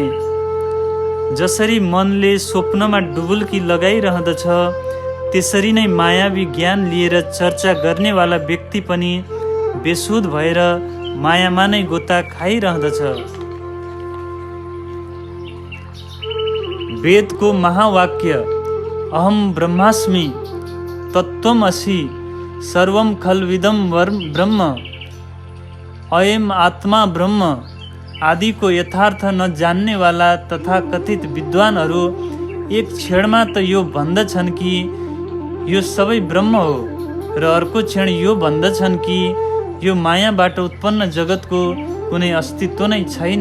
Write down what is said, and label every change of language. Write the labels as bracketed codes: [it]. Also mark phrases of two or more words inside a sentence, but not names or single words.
[ne] जसरी मनले स्वप्नमा डुबुल्की लगाइरहँदछ त्यसरी नै मायावी ज्ञान लिएर चर्चा गर्नेवाला व्यक्ति पनि बेसुध भएर मायामा नै गोता खाइरहँदछ। [sa] वेदको महावाक्य अहम ब्रह्मास्मि तत्त्वमसि सर्वं खल्विदं ब्रह्म अयम आत्मा [ne] ब्रह्म आदि को यथार्थ न जान्नेवाला तथा कथित विद्वानहरू एक क्षणमा त यो भन्दछन् कि यो सबै ब्रह्म हो र अर्को क्षण यो भन्दछन् कि यो मायाबाट उत्पन्न जगतको कुनै अस्तित्व नै छैन।